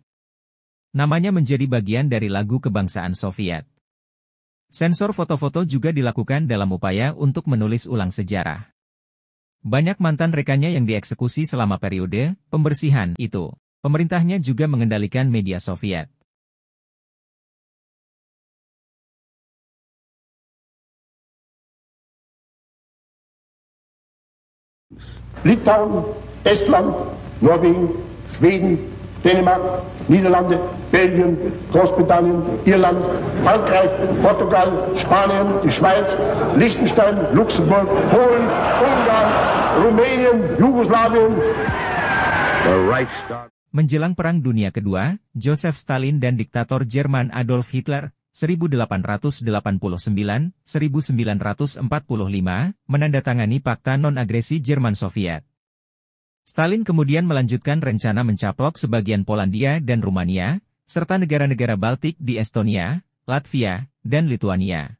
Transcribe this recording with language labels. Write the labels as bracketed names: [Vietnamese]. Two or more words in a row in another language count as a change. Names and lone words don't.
[Indonesian] Namanya menjadi bagian dari lagu kebangsaan Soviet. Sensor foto-foto juga dilakukan dalam upaya untuk menulis ulang sejarah. Banyak mantan rekannya yang dieksekusi selama periode pembersihan itu. Pemerintahnya juga mengendalikan media Soviet. Litauen, Estland, Norwegen, Schweden, Dänemark, Niederlande, Belgien, Großbritannien, Irland, Frankreich, Portugal, Spanien, die Schweiz, Liechtenstein, Luxemburg, Polen, Ungarn, Rumänien, Jugoslawien. Menjelang Perang Dunia Kedua, Joseph Stalin dan diktator Jerman Adolf Hitler 1889-1945, menandatangani Pakta Non-Agresi Jerman-Soviet. Stalin kemudian melanjutkan rencana mencaplok sebagian Polandia dan Rumania, serta negara-negara Baltik di Estonia, Latvia, dan Lituania.